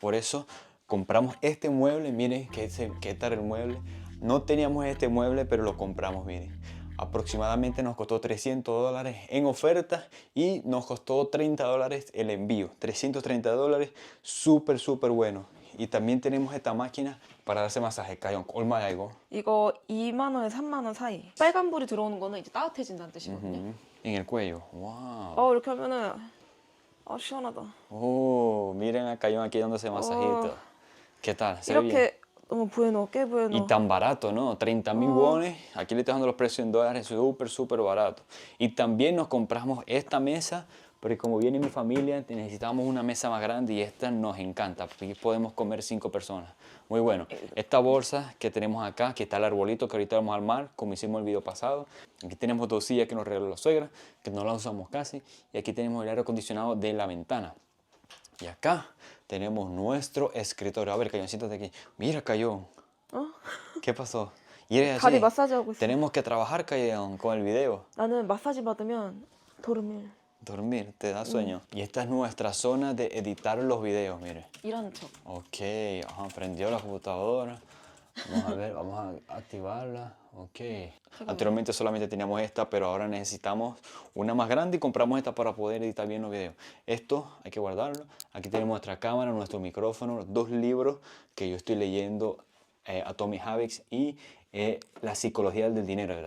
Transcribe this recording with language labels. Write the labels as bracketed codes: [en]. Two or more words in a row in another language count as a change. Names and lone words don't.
[es] Por eso compramos este mueble, miren qué tal el mueble. No teníamos este mueble, pero lo compramos, miren. Aproximadamente nos costó $300 en oferta y nos costó $30 el envío. $330, súper, súper bueno. Y también tenemos esta máquina para darse masaje. Cayón, [ko] 얼마야 이거? 이거 2만 원에 3만 원 사이. 빨간불이 들어오는 거는 이제 따뜻해진다는 뜻이거든요. [es] En el cuello. Wow. [ko] 이렇게 하면은 시원하다. [es] Oh, miren a Cayón aquí dándose masajito. ¿Qué tal? ¿Se ve bien? [ko] 이렇게 너무 [es] bueno, qué bueno. Y tan barato, ¿no? 30.000 wones. Aquí le estoy dando los precios en dólares, súper, súper barato. Y también nos compramos esta mesa, porque como viene mi familia, necesitamos una mesa más grande y esta nos encanta, porque podemos comer 5 personas. Muy bueno. Esta bolsa que tenemos acá, que está el arbolito que ahorita vamos a armar, como hicimos el video pasado. Aquí tenemos 2 sillas que nos regaló la suegra, que no las usamos casi. Y aquí tenemos el aire acondicionado de la ventana. Y acá tenemos nuestro escritorio. A ver, Cayón, siéntate aquí. Mira, Cayón. ¿Qué pasó? Y eres [ko] 다리 [es] así. [ko] 마사지하고 있어. [es] Tenemos que trabajar, Cayón, con el video. [ko] 나는 마사지 받으면 dormir. [es] Dormir, te da sueño. Y esta es nuestra zona de editar los videos, mire. [ko] 일하는 척. [es] Ok, prendió la computadora. Vamos a ver, vamos a activarla. Ok. Anteriormente solamente teníamos esta, pero ahora necesitamos una más grande y compramos esta para poder editar bien los videos. Esto hay que guardarlo. Aquí tenemos nuestra cámara, nuestro micrófono, 2 libros que yo estoy leyendo, Atomic Habits y La psicología del dinero, ¿verdad?